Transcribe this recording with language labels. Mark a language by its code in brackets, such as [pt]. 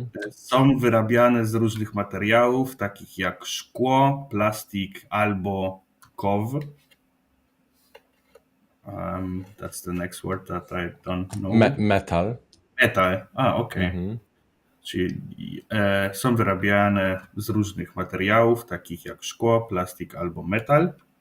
[pl] Są wyrabiane z różnych materiałów, takich jak szkło, plastik albo kow. [en] That's the next word that I don't know. [pl] Metal. [en] Okay. [pl] Czyli są wyrabiane z różnych materiałów, takich jak szkło, plastik albo metal.